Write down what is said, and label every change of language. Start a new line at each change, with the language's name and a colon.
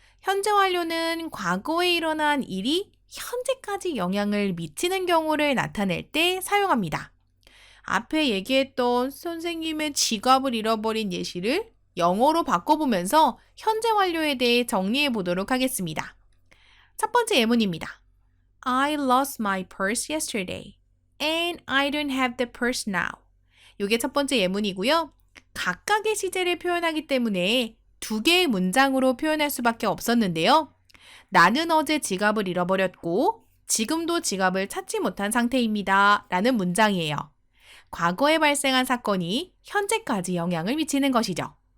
Korean: 현재 완료는 과거에 일어난 일이 현재까지 영향을 미치는 경우를 나타낼 때 사용합니다. 앞에 얘기했던 선생님의 지갑을 잃어버린 예시를 영어로 바꿔보면서 현재 완료에 대해 정리해 보도록 하겠습니다. 첫 번째 예문입니다.
English: I lost my purse yesterday and I don't have the purse now.
Korean: 이게 첫 번째 예문이고요. 각각의 시제를 표현하기 때문에 두 개의 문장으로 표현할 수밖에 없었는데요. 나는 어제 지갑을 잃어버렸고 지금도 지갑을 찾지 못한 상태입니다. 라는 문장이에요. 과거에 발생한 사건이 현재까지 영향을 미치는 것이죠.